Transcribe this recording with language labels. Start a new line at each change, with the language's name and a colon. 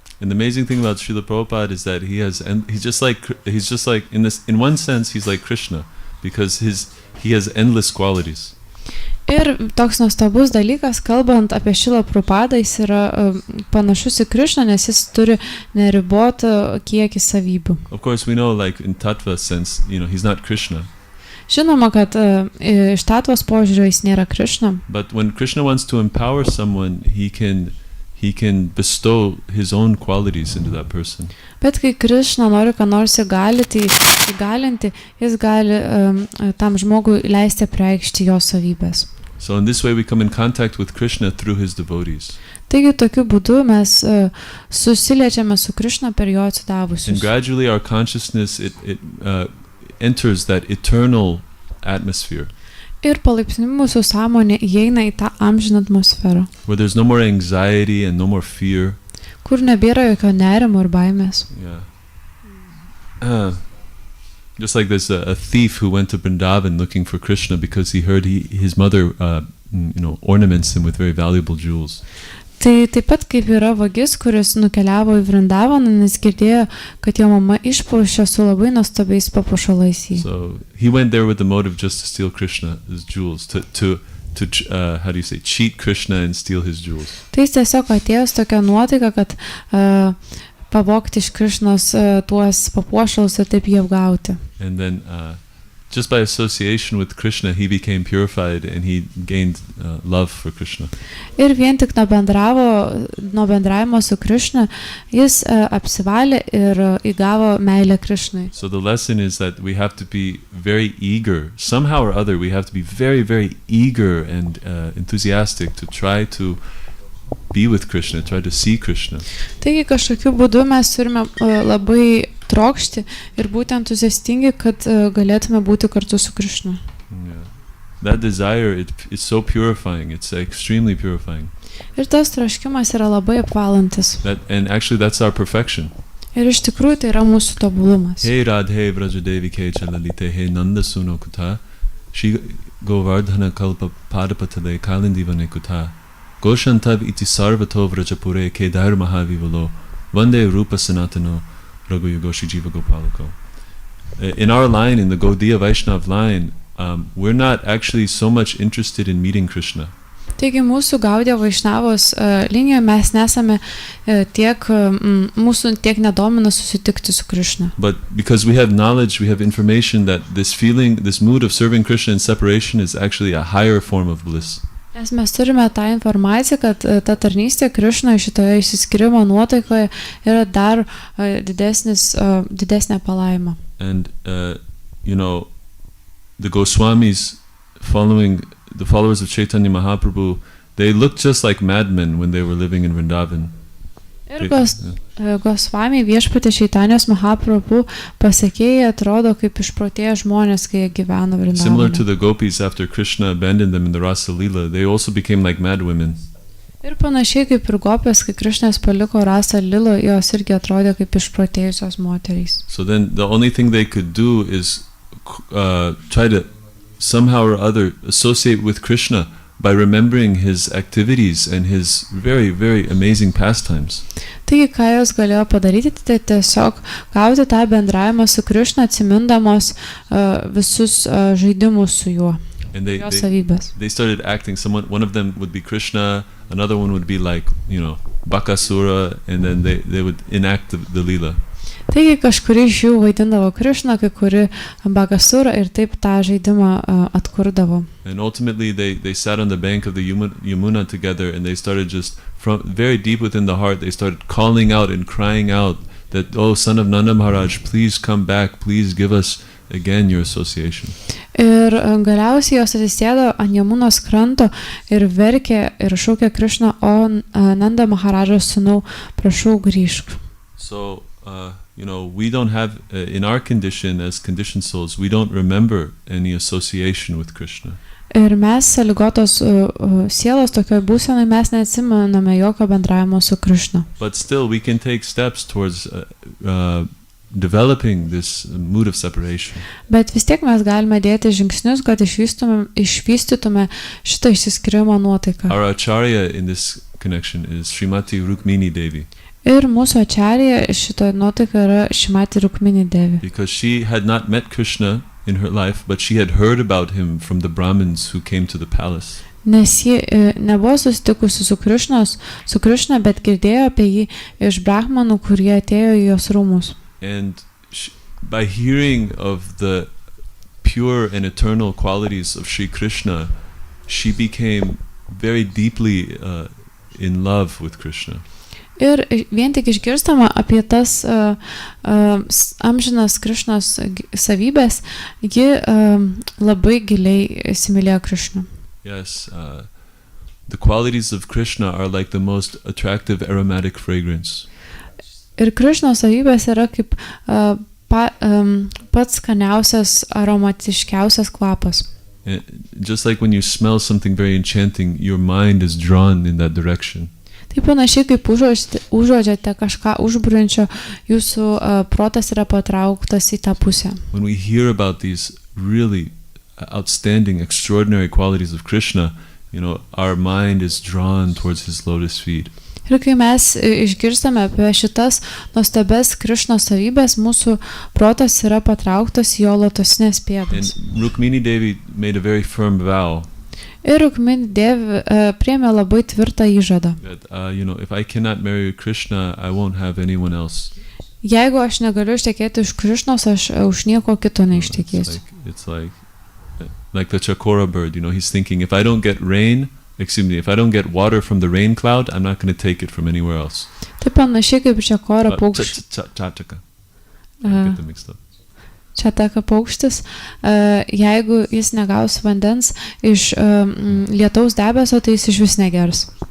English: And the amazing thing about Srila Prabhupada is that he's just like in one sense he's like Krishna, because he has endless qualities.
Lithuanian: Ir toks nuostabus dalykas, kalbant apie Šrilą Prabhupadą, jis yra panašus į Krishną, nes jis turi neribotą kiekį savybių.
English: Of course we know, like in tattva sense, he's not Krishna.
Lithuanian: Žinoma, kad iš tatvos požiūrio jis nėra Krishna.
English: But when Krishna wants to empower someone, he can bestow his own qualities into that person.
Lithuanian: Bet kai Krishna nori ką nors įgalinti, jis gali tam žmogui leisti apreikšti jo savybės.
English: So in this way we come in contact with Krishna through his devotees.
Lithuanian: Taigi tokiu būdu mes susiliečiame su Krishna per jo atsidavusius.
English: And gradually our consciousness enters that eternal atmosphere.
Lithuanian: Ir palaipsniui mūsų sąmonė įeina į tą amžiną atmosferą.
English: Where there's no more anxiety and no more fear.
Lithuanian: Kur nebėra jokio nerimo ir baimės. Yeah.
English: Just like there's a thief who went to Vrindavan looking for Krishna because he heard his mother ornaments him with very valuable jewels.
Lithuanian: Tai taip pat kaip yra vagis, kuris nukeliavo į Vrindavaną, nes girdėjo, kad jo mama išpuošė su labai nuostabiais papuošalais jį.
English: So he went there with the motive just to steal Krishna's jewels, to cheat Krishna and steal his jewels.
Lithuanian: Tai jis tiesiog atėjo tokia nuotaika, kad pavogti iš Krishnos tuos papuošalus ir taip jį apgauti.
English: And then just by association with Krishna, he became purified and he gained love for Krishna.
Lithuanian: Ir vien tik nuo bendravimo su Krishna, jis apsivalė ir įgavo meilę Krishnai.
English: So the lesson is that we have to be very eager, somehow or other, we have to be very, very eager and enthusiastic to try to be with Krishna, try to see Krishna.
Lithuanian: Taigi kažkokiu būdu mes turime labai trokšti ir būti entuziastingi, kad galėtume būti kartu su Krishna. Yeah.
English: That desire, it's so purifying, it's extremely purifying.
Lithuanian: Ir tas troškimas yra labai apvalantis.
English: And actually that's our perfection.
Lithuanian: Ir iš tikrųjų tai yra mūsų tobulumas.
Sanskrit: Hey Radhe Vrajadevi Ke Chalalite He Nanda Suno Kuta Shri Govardhana Kalpa Padapatale Kalindivane Kuta Goshantab iti sarvato vrajapure kedar mahavivalo Vande rupa sanatano Raghuyugoshi Jiva Gopalako.
English: In our line, in the Gaudiya Vaishnav line, we're not actually so much interested in meeting Krishna.
Lithuanian: Taigi mūsų Gaudiya Vaišnavos linijoje mes nesame mūsų tiek nedomina susitikti su Krishna.
English: But because we have knowledge, we have information that this feeling, this mood of serving Krishna in separation is actually a higher form of bliss.
Lithuanian: Nes mes turime tą informaciją, kad ta tarnystė Krishna šitoje išsiskyrimo nuotaikoje yra dar didesnė palaima.
English: And the Goswamis, following the followers of Chaitanya Mahaprabhu, they looked just like madmen when they were living in Vrindavan.
Lithuanian: Ir Gosvami viešpatė Čaitanijos Mahaprabhu pasekėjai atrodo kaip išprotėję žmonės, kai jie gyveno Vrindavane.
English: Similar to the gopis after Krishna abandoned them in the Rasa Leela, they also became like mad women.
Lithuanian: Ir panašiai kaip ir gopės, kai Krishnas paliko Rasa Lilo, jos irgi atrodė kaip išprotėjusios moterys.
English: So then the only thing they could do is try to somehow or other associate with Krishna by remembering his activities and his very, very amazing pastimes.
Lithuanian: Taigi, ką jos galėjo padaryti, tai tiesiog gauti tą bendravimą su Krishna, atsimindamos visus žaidimus su juo, jo savybės.
English: They started acting. One of them would be Krishna, another one would be like, Bakasura, and then they would enact the Leela.
Lithuanian: Taigi kažkuri iš jų vaidindavo Krishna, kai kuri Bakasura ir taip tą žaidimą atkurdavo.
English: And ultimately they sat on the bank of the Yamuna together, and they started just from very deep within the heart, they started calling out and crying out that, oh, son of Nanda Maharaj, please come back, please give us again your association.
Lithuanian: Ir galiausiai jos atsisėdo ant Jamunos kranto ir verkė ir šaukė Krishna, o Nanda Maharažas sūnau, prašau grįžk.
English: So we don't have, in our condition as conditioned souls, we don't remember any association with Krishna.
Lithuanian: Ir mes, sąlygotos sielos, tokioj būsenoj mes neatsimename jokio bendravimo su Krishna.
English: But still, we can take steps towards developing this mood of separation.
Lithuanian: Bet vis tiek mes galime dėti žingsnius, kad išvystytume šitą išsiskyrimo nuotaiką.
English: Our acharya in this connection is Srimati Rukmini Devi.
Lithuanian: Ir mūsų acharya šito nuotaika yra Srimati Rukmini Devi.
English: Because she had not met Krishna in her life, but she had heard about him from the Brahmins who came to the palace.
Lithuanian: Nes ji nebuvo susitikusi su Krishna, bet girdėjo apie jį iš brahmanų, kurie atėjo į jos rūmus.
English: And by hearing of the pure and eternal qualities of Sri Krishna, she became very deeply in love with Krishna.
Lithuanian: Ir vien tik išgirstama apie tas amžinas Krishnos savybės, ji labai giliai įsimylėjo Krishną.
English: Yes, the qualities of Krishna are like the most attractive aromatic fragrance.
Lithuanian: Ir Krishnos savybės yra kaip pats skaniausias, aromatiškiausias kvapas.
English: And just like when you smell something very enchanting, your mind is drawn in that direction.
Lithuanian: Tai panašiai kaip užuodžiate kažką užburiančio, jūsų protas yra patrauktas į tą pusę.
English: When we hear about these really outstanding, extraordinary qualities of Krishna, our mind is drawn towards his lotus feet.
Lithuanian: Ir kai mes išgirstame apie šitas nuostabes Krishnos savybės, mūsų protas yra patrauktas į jo lotosinės pėdas.
English: And Rukmini Devi made a very firm vow.
Lithuanian: Ir Rukmini Devi priėmė labai tvirtą įžadą.
English: That, if I cannot marry Krishna, I won't have anyone else.
Lithuanian: Jeigu aš negaliu ištekėti iš Krishnos, aš už nieko kito neištekėsiu.
English: It's like the chakora bird, he's thinking, if I don't get water from the rain cloud, I'm not going to take it from anywhere else.
Lithuanian: Tai panašiai kaip čakora paukštis.
English: Chataka. I get them mixed up.
Lithuanian: Čataka paukštis, jeigu jis negaus vandens iš lietaus debeso, tai jis iš vis negers.